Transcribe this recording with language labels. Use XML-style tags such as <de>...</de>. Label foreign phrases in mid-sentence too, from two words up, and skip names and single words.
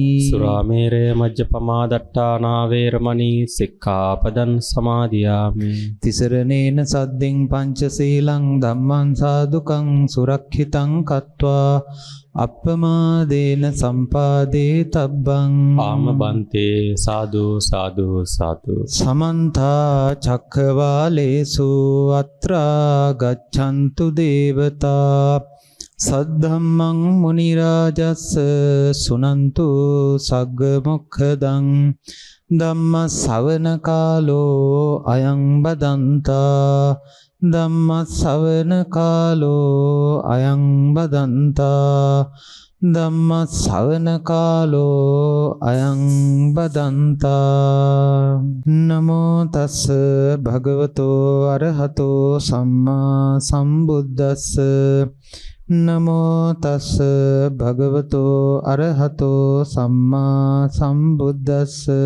<pi>Surāmēraya majjapamā daṭṭhānā vēramaṇī sikkhapadaṃ samādiyāmi. තිසරණේන සද්දෙන් පංචශීලං ධම්මං සාදුකං සුරක්ෂිතං කତ୍වා අප්පමාදේන සම්පාදේ තබ්බං. ආමබන්තේ සාදු සාදු සාදු. සමන්තා චක්ඛවාලේසු අත්‍රා ගච්ඡන්තු දේවතා සද්ධම්මං මුනි රාජස්ස සුනන්තු සග්ග මොක්ඛදං. ධම්ම ශ්‍රවණ කාලෝ අයං බදන්තා. ධම්ම ශ්‍රවණ කාලෝ අයං බදන්තා. ධම්ම ශ්‍රවණ කාලෝ අයං බදන්තා. නමෝ තස්ස භගවතෝ අරහතෝ සම්මා සම්බුද්දස්ස. නමෝ තස්ස භගවතෝ අරහතෝ සම්මා සම්බුද්දස්ස.</pi>